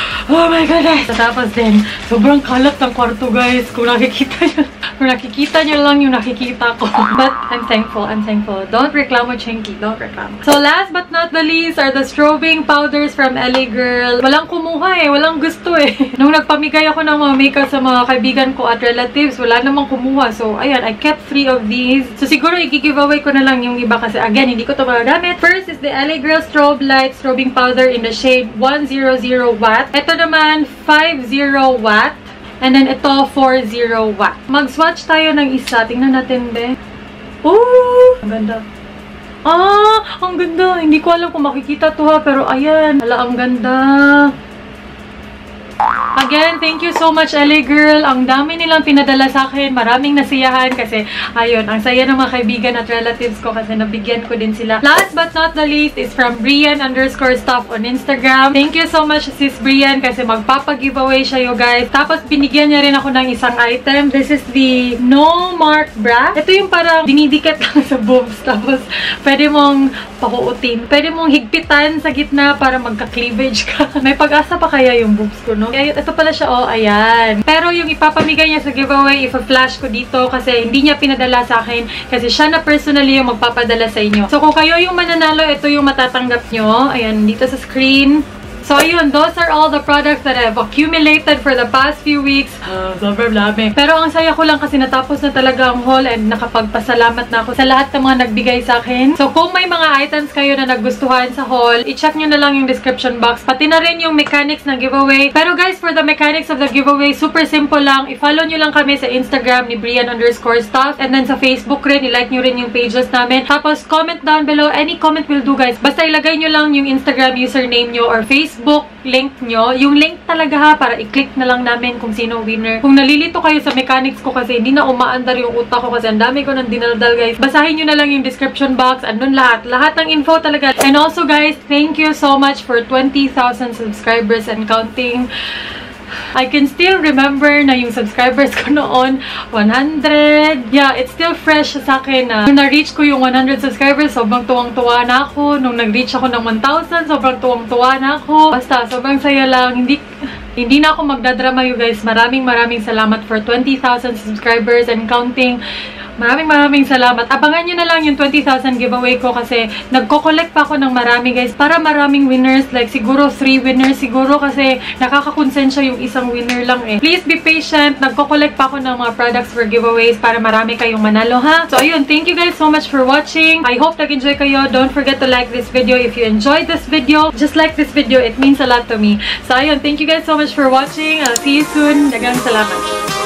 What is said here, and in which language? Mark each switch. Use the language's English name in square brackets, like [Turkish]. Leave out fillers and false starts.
[English] Oh my goodness! [Filipino] Tapos din, sobrang kalat ng kwarto, guys. Kung nakikita nyo lang yung nakikita ko. [English] But I'm thankful. I'm thankful. Don't reklamo, Chinky. Don't reklamo. So last but not the least are the strobing powders from LA Girl. [Filipino] Walang kumuha eh. Walang gusto eh. Nung nagpamigay ako ng mga makeup sa mga kaibigan ko at relatives, wala namang kumuha. So ayan, [English] I kept 3 of these. [Filipino] So siguro i-giveaway ko na lang yung iba kasi again, hindi ko ito magagamit. [English] First is the LA Girl Strobe Light Strobing Powder in the shade 100 watt. [Filipino] Ito naman 50 watt. And then ito 40 watt. Mag-swatch tayo ng isa. Tingnan natin, be. Oh! Ang ganda. Ah! Ang ganda. Hindi ko alam kung makikita to ha. Pero ayan. Hala, ang ganda. [English] Again, thank you so much, LA Girl. [Filipino] Ang dami nilang pinadala sa akin. Maraming nasiyahan kasi, ayun, ang saya ng mga kaibigan at relatives ko kasi nabigyan ko din sila. [English] Last but not the least is from Brian_stuff on Instagram. Thank you so much, sis Brian, [Filipino] kasi magpapag-giveaway siya, [English] you guys. [Filipino] Tapos, binigyan niya rin ako ng isang item. [English] This is the No Mark Bra. [Filipino] Ito yung parang dinidikit lang sa boobs. Tapos, pwede mong pakuutin. Pwede mong higpitan sa gitna para magka-cleavage ka. May pag-asa pa kaya yung boobs ko, no? Ito pala siya, oh, ayan. Pero yung ipapamigay niya sa giveaway, ipa-flash ko dito kasi hindi niya pinadala sa akin kasi siya na personally yung magpapadala sa inyo. So, kung kayo yung mananalo, ito yung matatanggap nyo. Ayan, dito sa screen. [English] So, ayun, those are all the products that I've accumulated for the past few weeks. [Filipino] Sobrang dami. Pero ang saya ko lang kasi natapos na talaga ang haul and nakapagpasalamat na ako sa lahat ng mga nagbigay sa akin. So, kung may mga items kayo na nagustuhan sa haul, i-check nyo na lang yung description box. Pati na rin yung mechanics ng giveaway. Pero guys, [English] for the mechanics of the giveaway, [Filipino] super simple lang. I-follow nyo lang kami sa Instagram ni Brian_stuff. And then sa Facebook rin, i-like nyo rin yung pages namin. Tapos, [English] comment down below. Any comment will do, [Filipino] guys. Basta ilagay nyo lang yung Instagram username nyo or Facebook link nyo. Yung link talaga ha, para i-click na lang namin kung sino winner. Kung nalilito kayo sa mechanics ko kasi hindi na umaandar yung utak ko kasi ang dami ko ng dinaldal, guys. Basahin nyo na lang yung description box. Andun lahat. Lahat ng info talaga. [English] And also, guys, thank you so much for 20,000 subscribers and counting. I can still remember [Filipino] na yung subscribers ko noon, 100. Yeah, [English] it's still fresh [Filipino] sa akin na nung na-reach ko yung 100 subscribers, sobrang tuwang-tuwa na ako. Nung nag-reach ako ng 1,000, sobrang tuwang-tuwa na ako. Basta, sobrang saya lang. Hindi na ako magdadrama, you guys. Maraming salamat [English] for 20,000 subscribers and counting. [Filipino] Maraming salamat. Abangan nyo na lang yung 20,000 giveaway ko kasi nagko-collect pa ako ng marami, guys. Para maraming winners. Like, siguro 3 winners. Siguro kasi nakakakonsensya yung isang winner lang eh. [English] Please be patient. [Filipino] Nagko-collect pa ako ng mga products for giveaways para marami kayong manalo, ha? So, ayun. [English] Thank you guys so much for watching. I hope [Filipino] nag-enjoy kayo. [English] Don't forget to like this video. If you enjoyed this video, just like this video. It means a lot to me. So, ayun. Thank you guys so much for watching. I'll see you soon. [Cebuano] Daghang salamat.